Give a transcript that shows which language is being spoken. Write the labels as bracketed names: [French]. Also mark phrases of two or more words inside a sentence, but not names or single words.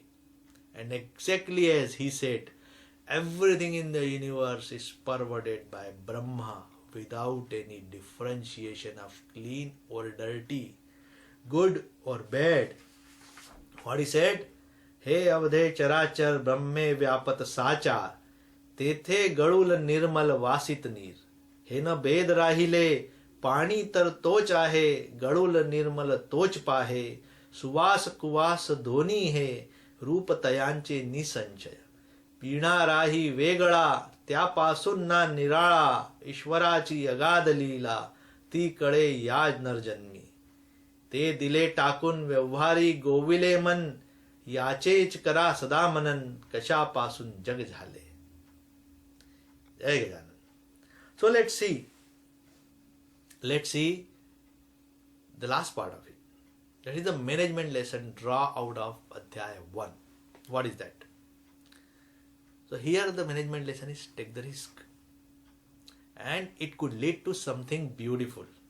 [English] And exactly as he said, everything in the universe is pervaded by Brahma without any differentiation of clean or dirty, good or bad. What he said? [Marathi] हे अवघे चराचर ब्रह्मे व्यापता साचार तेथे गढूळ निर्मळ वसित नीर हे ना भेद राहिले पाणी तर तोच आहे गडुल निर्मल तोच पाहे सुवास कुवास दोन्ही हे रूप तयांचे निसंचय पिणाराही वेगळा त्यापासून ना निराळा ईश्वराची अगाध लीला ती कळे याज नरजन्मी ते दिले टाकून व्यवहारी गोविले मन याचेच करा सदा मनन कशापासून जग झाले. जय गजानन. [English] So let's see the last part of it. That is the management lesson draw out of Adhyay 1. What is that? So here the management lesson is take the risk. And it could lead to something beautiful.